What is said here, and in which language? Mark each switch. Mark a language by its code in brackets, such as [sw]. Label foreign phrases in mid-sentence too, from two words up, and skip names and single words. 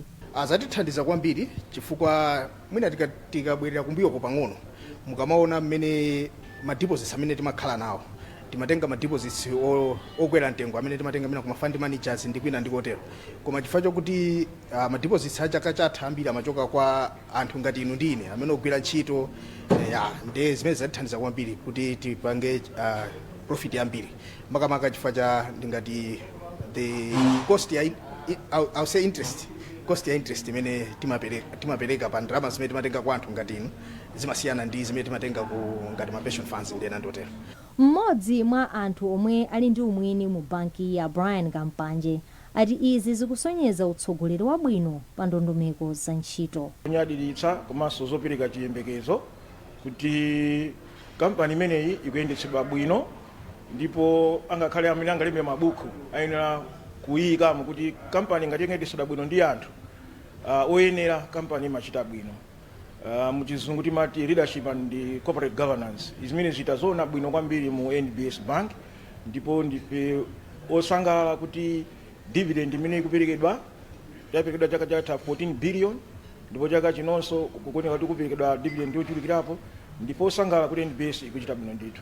[ny] Azatithandiza kwambiri chifukwa mwina tikabwerera kumbuyo ko pang'ono mukamaona mmene ma deposits amene timakhala nawo timatenga ma deposits okwera mtengo amene timatenga mina kuma [en] fund managers [ny] ndi kwina ndikotero, koma chifukwa chokuti ma deposits achaka chatha ambiri amachoka kwa anthu ngati inu ndi ine amene ogwira ntchito ndi zimene zatithandiza kwambiri kuti tipange profit yambiri, makamaka chifukwa cha ndingati [en] the cost [ny] ya [en] I'll say interest, [ny] cost ya interest imene timapereka pa ndalama zimene timatenga kwa anthu ngati inu zimasiyana ndi zimene timatenga ku ngati ma [en] pension funds [ny] ndena ndotero. Mmodzi mwa anthu omwe ali ndi umwini mu banki ya Brian Kampanje ati izi zikusonyeza utsogoleri wabwino pa ndondomeko za ntchito. Kunyadiritsa komanso zopereka chiyembekezo kuti kampani imeneyi ikuyendetsedwa bwino, ndipo angakhale amene angalembe mabuku ayenera kuyikamo kuti kampani ngati ikuyendetsedwa bwino ndi anthu oyenera kampani imachita bwino. Muchizungu timati [en] leadership and corporate governance. [ny] Izimene zitazoona bwino kwambiri mu NBS Bank, ndipo ndife osangalala kuti dividend imene ikuperekedwa yaperekedwa chaka chatha 14 billion, ndipo chaka chinonso kukoneka kuti kuperekedwa dividend yochulukirapo, ndipo osangalala kuti NBS ikuchita bwino ndithu.